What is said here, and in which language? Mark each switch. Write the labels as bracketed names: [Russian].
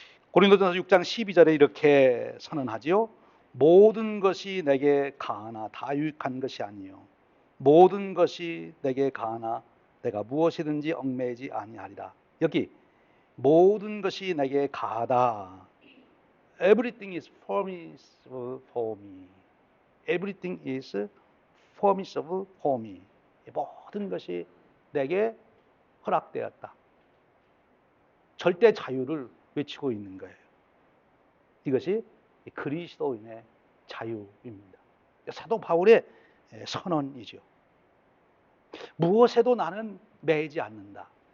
[Korean] 고린도전서 6장 12절에 이렇게 선언하지요. 모든 것이 내게 가하나 다 유익한 것이 아니요 모든 것이 내게 가하나 내가 무엇이든지 얽매이지 아니하리라. 여기 모든 것이 내게 가하다. [English] Everything is permissible for me. Everything is permissible for me. [Korean] 모든 것이 내게 허락되었다. 절대 자유를 외치고 있는 거예요. 이것이 그리스도인의 자유입니다. 사도 바울의 선언이죠. 무엇에도 나는 매이지 않는다.